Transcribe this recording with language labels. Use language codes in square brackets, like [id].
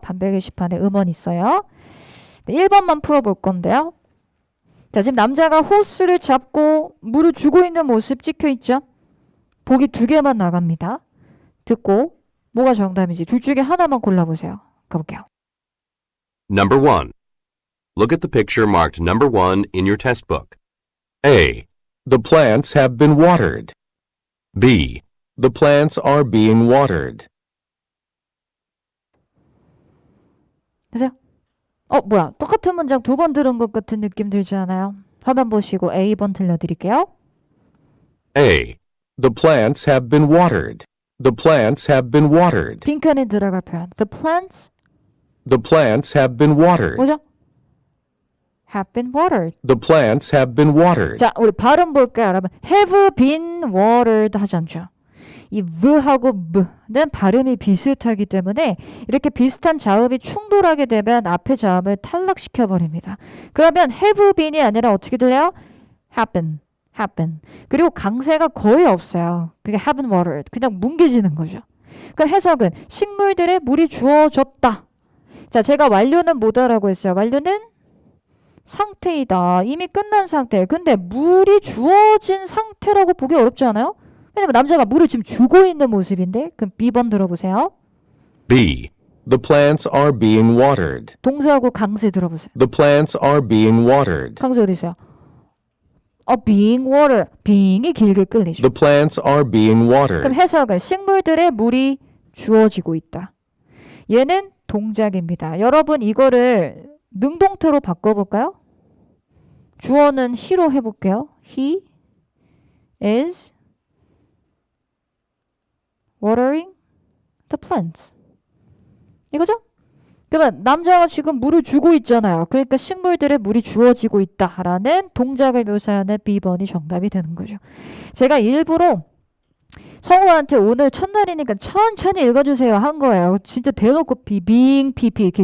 [ko] 반배 게시판에 음원 있어요. 1번만 풀어볼 건데요. 자, 지금 남자가 호스를 잡고 물을 주고 있는 모습 찍혀 있죠? 보기 2개만 나갑니다. 듣고 뭐가 정답인지 둘 중에 하나만 골라보세요. 가볼게요. [en] Number 1. Look at the picture marked number 1 in your test book. A. The plants have been watered. B. The plants are being watered. [ko] 보세요. 뭐야. 똑같은 문장 2번 들은 것 같은 느낌 들지 않아요? 화면 보시고 A번 들려드릴게요. [en] A. The plants have been watered. The plants have been watered. [ko] 빈칸에 들어갈 표현. [en] The plants The plants have been watered. [ko] 뭐죠? [en] have been watered. The plants have been watered. [ko] 자, 우리 발음 볼까요, 여러분? [en] have been watered [ko] 하지 않죠? 이 v하고 b는 발음이 비슷하기 때문에 이렇게 비슷한 자음이 충돌하게 되면 앞의 자음을 탈락시켜 버립니다. 그러면 have been이 아니라 어떻게 들려요? [en] happen. [ko] 그리고 강세가 거의 없어요. 그게 [en] have been watered. [ko] 그냥 뭉개지는 거죠. 그럼 해석은 식물들에 물이 주어졌다. 자, 제가 완료는 뭐다라고 했어요. 완료는 상태이다. 이미 끝난 상태. 근데 물이 주어진 상태라고 보기 어렵지 않아요? 왜냐면 남자가 물을 지금 주고 있는 모습인데. 그럼 B번 들어보세요. [en] B. The plants are being watered. [ko] 동사하고 강세 들어보세요. [en] The plants are being watered. [ko] 강세 어디 있어요? [en] being water. [ko] being이 길게 끌리죠. [en] The plants are being [ko] 그럼 [en] watered. [ko] 해석은 식물들에 물이 주어지고 있다. 얘는 동작입니다. 여러분 이거를 능동태로 바꿔볼까요? 주어는 he로 해볼게요. [en] He is watering the plants. [ko] 이거죠? 그러면 남자가 지금 물을 주고 있잖아요. 그러니까 식물들에 물이 주어지고 있다라는 동작을 묘사하는 B번이 정답이 되는 거죠. 제가 일부러 성우한테 오늘 첫날이니까 천천히 읽어주세요 한 거예요. 진짜 대놓고 비빙 피피 이렇게